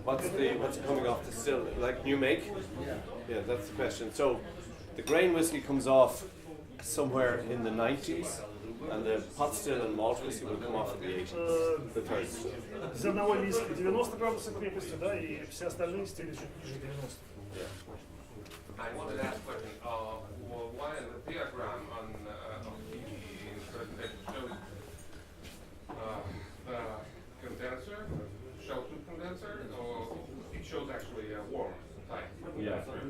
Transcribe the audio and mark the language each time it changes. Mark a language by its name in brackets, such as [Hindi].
[English] What's coming off the still like new make? Yeah, that's the question. So the grain whiskey comes off somewhere in the 90s, and the pot still and malt whiskey will come off in the 80s. The third. [Russian] Зерновой виски 90 градусов крепости, да, и все остальные стили чуть ниже 90. [English] I wanted to ask a question. Why the diagram on the presentation shows the condenser, shell tube condenser, or it shows actually a worm type? Yeah.